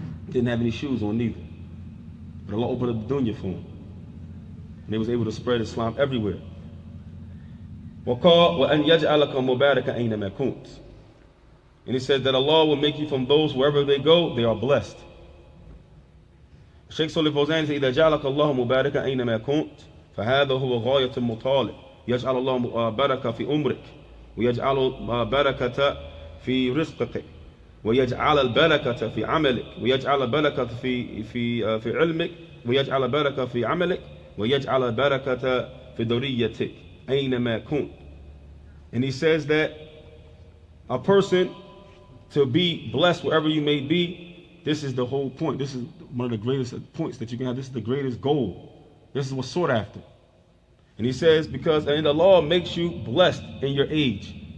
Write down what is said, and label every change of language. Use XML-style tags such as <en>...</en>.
<en>Didn't have any shoes on neither. But Allah opened up the dunya for him. And they was able to spread Islam everywhere.</en> <ar>وَأَنْ يَجْعَلَكَ مُبَارَكَ أَيْنَمَا كُنْتَ.</ar> <en>And he said that Allah will make you from those wherever they go, they are blessed. Shaykh Fawzaan said,</en> <ar>إِذَا جَعَلَكَ اللَّهُ مُبَارَكَ أَيْنَمَا كُنْتَ فَهَذَا هُوَ غَايَةُ الْمُطَالِبِ يَجْعَلَ اللَّهُ بَرَكَةَ فِي أُمْرِكَ وَيَجْعَلُ بَرَكَةَ فِي رِزْقِكَ وَيَجْعَلَ الْبَرَكَةَ فِي عَمَلِكَ وَيَجْعَلَ الْبَرَكَةَ في علمك وَيَجْعَلَ الْبَرَكَةَ فِي عَمَلِكَ وَيَجْعَلَ الْبَرَكَةَ فِي ذُرِّيَّتِكَ أَيْنَمَا كُنْتَ.</ar> <en>And he says that a person to be blessed wherever you may be, this is the whole point. This is one of the greatest points that you can have. This is the greatest goal. This is what's sought after. And he says, because and the law makes you blessed in your age.</en>